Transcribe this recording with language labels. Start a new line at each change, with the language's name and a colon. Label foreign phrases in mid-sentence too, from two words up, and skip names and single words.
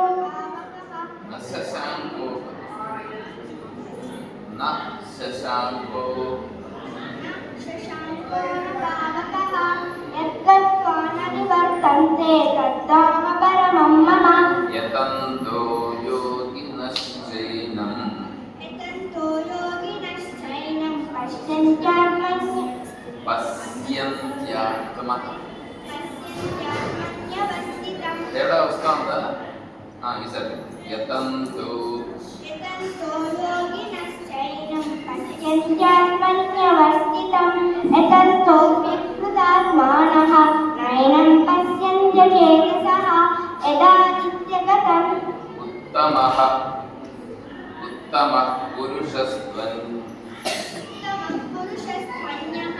Sanskrit: यद्गत्वा न निवर्तन्ते तद्धाम परमं मम। यतन्तो योगिनश्चैनं
Telugu: తేడా వస్తా ఉందా? ఈసారి యతంతో
Sanskrit: यतन्तो विकृतात्मानः नैनं पश्यन्त्यचेतसः यदादित्यगतम्। उत्तमः पुरुषस्त्वन्यः